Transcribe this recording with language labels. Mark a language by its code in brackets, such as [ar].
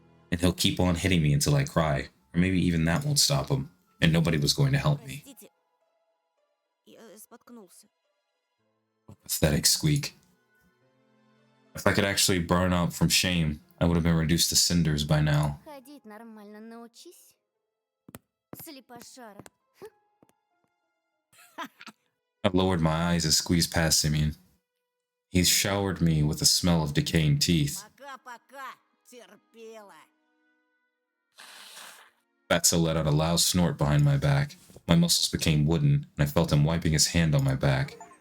[en] And he'll keep on hitting me until I cry, or maybe even that won't stop him, and nobody was going to help me. [ru] Простите, я споткнулся. [en] Pathetic squeak. If I could actually burn up from shame, I would have been reduced to cinders by now. [ru] Ходить нормально научись. Слепошара. [en] I lowered my eyes and squeezed past Simeon. He showered me with the smell of decaying teeth. [ru] Пока-пока, терпела. [en] Fatso let out a loud snort behind my back. My muscles became wooden, and I felt him wiping his hand on my back.